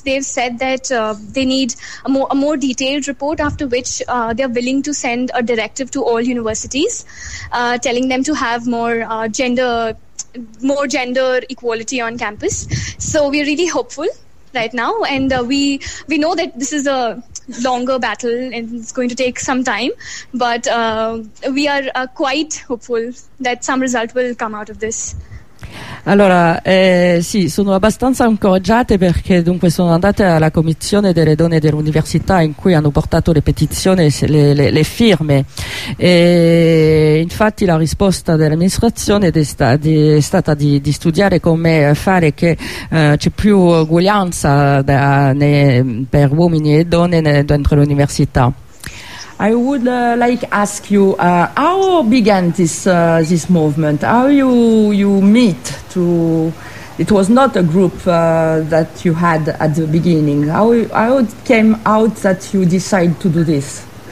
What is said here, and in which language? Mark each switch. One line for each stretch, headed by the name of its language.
English: They've said that they need a more detailed report, after which they're willing to send a directive to all universities, telling them to have more gender equality on campus. So we're really hopeful right now, and we know that this is a longer battle and it's going to take some time, but we are quite hopeful that some result will come out of this.
Italian: Allora, sì, sono abbastanza incoraggiate perché dunque sono andate alla commissione delle donne dell'università in cui hanno portato le petizioni, le firme, e infatti la risposta dell'amministrazione è stata di studiare come fare che c'è più uguaglianza per uomini e donne dentro l'università.
English: I would like ask you how began this movement? How you meet to? It was not a group that you had at the beginning. How it came out that you decide to do this?